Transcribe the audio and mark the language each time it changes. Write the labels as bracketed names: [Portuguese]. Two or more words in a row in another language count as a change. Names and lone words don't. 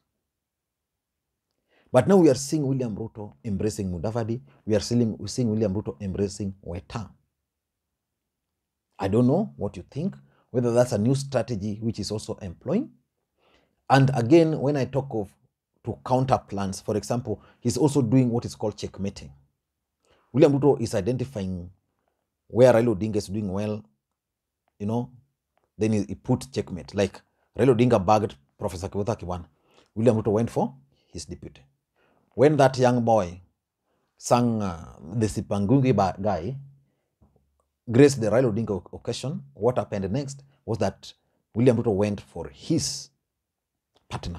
[English] But now we are seeing William Ruto embracing Mudavadi. We are seeing William Ruto embracing Weta. I don't know what you think, whether that's a new strategy which is also employing. And again, when I talk of to counter plans, for example, he's also doing what is called checkmating. William Ruto is identifying where Raila Odinga is doing well, then he put checkmate. Like Raila Odinga bagged Professor Kivutha Kiwana. William Ruto went for his deputy. When that young boy sang the Sipangungi guy, graced the Raila Odinga occasion, what happened next was that William Ruto went for his partner.